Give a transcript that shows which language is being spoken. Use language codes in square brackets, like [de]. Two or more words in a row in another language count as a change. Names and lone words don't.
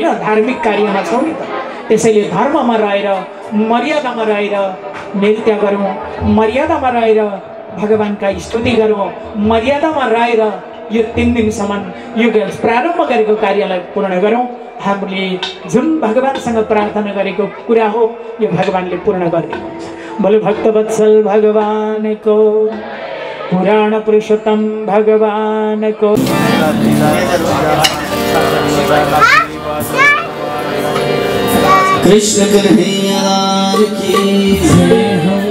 [ne] धार्मिक कार्यमा छौँ नि त। त्यसैले धर्ममा रहेर, मर्यादामा रहेर नृत्य गरौँ, मर्यादामा रहेर भगवानका स्तुति गरौँ, मर्यादामा रहेर यो 3 दिनसम्म यो प्रारम्भ गरेको कार्यलाई पूर्ण गरौँ। हामीले जुन भगवानसँग प्रार्थना गरेको कुरा हो यो भगवानले पूर्ण गरिदिनुहुन्छ। [hi] बोलो भक्तवत्सल भगवान को, पुराण पुरुषोत्तम भगवान को। कृष्ण कन्हैया लाल की जय हो।